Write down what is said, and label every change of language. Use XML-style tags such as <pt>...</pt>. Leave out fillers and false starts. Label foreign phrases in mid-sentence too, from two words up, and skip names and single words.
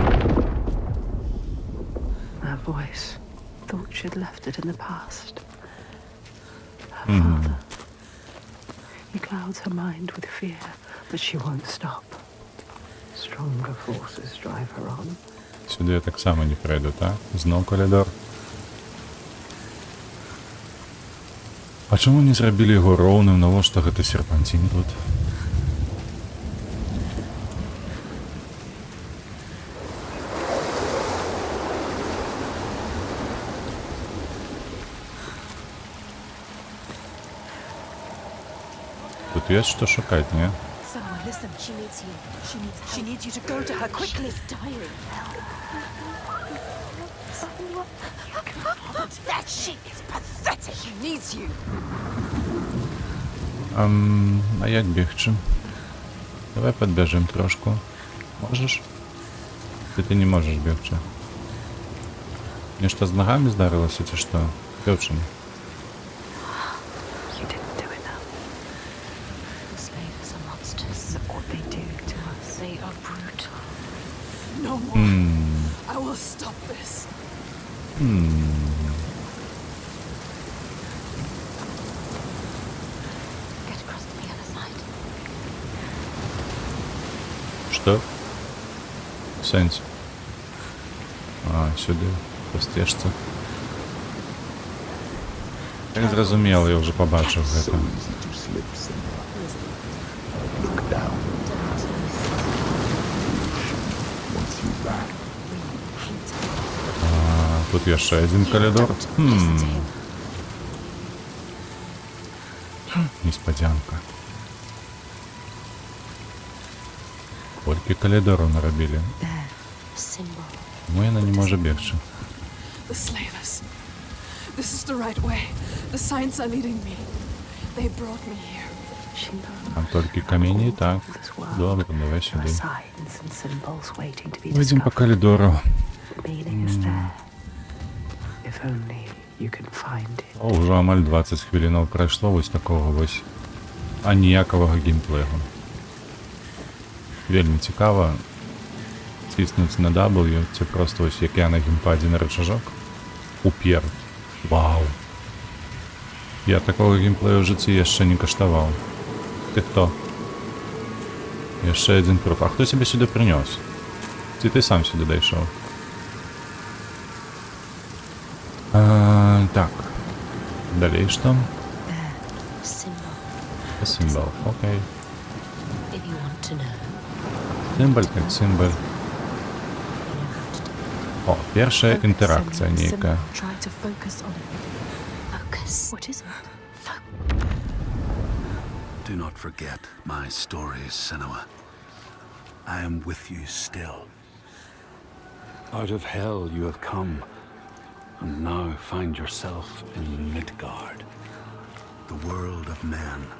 <en>Her voice. Thought she'd left it in the past. Her father. He clouds her mind with fear, but she won't stop. Stronger forces drive her on.</en> <uk>Сюди я так само не пройду, так? Знов коридор. А чому не зробили його</uk> <be>роўным, навошта гэты серпантин тут?</be> <ru>Тут есть что шукать, не?</ru> <en>Senua, listen. She needs you. She needs you to go to her quickly. She's dying. That shit is pathetic. She needs you.</en> <uk>А як бігчим? Давай підбіжим трошку. Можеш? Ти не можеш бігчи.</uk> <ru>Мне что,</ru> <uk>з ногами здарилося, чи що? Бігчим.</uk> <en>You didn't do enough. The slavers are monsters. Look what they do to us. They are brutal. No more. I will stop this. Get across to the other side.</en> <uk>Что? В сенсі? А, сюди, по стежці. Як зрозуміло, я вже побачив</uk> <en>So</en> <uk>це.</uk> <en>easy to slip, Senua. Look down. Once you back,</en> <uk>Тут є ще один коридор.</uk> <en>Listen to him.</en> <uk>Несподянка. Скільки коридорів наробили.</uk> <en>Symbol.</en> <uk>Чому вона не може бігти?</uk> <en>The slavers. This is the right way. The signs are leading me. They brought me here. She knows.</en> <uk>Там тільки камені, так.</uk> <en>This world.</en> <uk>Добре, давай</uk> <en>There are</en> <uk>сюди.</uk> <en>signs and symbols waiting to be</en> <uk>Вийдемо по</uk> <en>discovered.</en> <uk>коридору.</uk> <en>Meaning is there. If only you can find it.</en> <uk>О, вже амаль 20 хвилин пройшло ось такого ось. А ніякого геймплею. Вельми цікаво. Тиснути на W, це просто ось як я на геймпаді на рычажок. Упер. Вау. Я такого геймплею в житті ще не коштував. Ти хто? Ще один труп. А хто тебе сюди принес? Ти сам сюди дійшов. Так. Далі що?</uk> <en>There. Symbol.</en> <uk>Символ. Окей.</uk> <en>If you want to know,</en> <uk>Символ як символ.</uk> <en>you know how to do it.</en> <uk>О, перша інтеракція Senua, ніяка.</uk> <en>Senua, try to focus on it. Focus. What is it? Do not forget my stories, Senua. I am with you still. Out of hell you have come, and now find yourself in Midgard, the world of men.</en>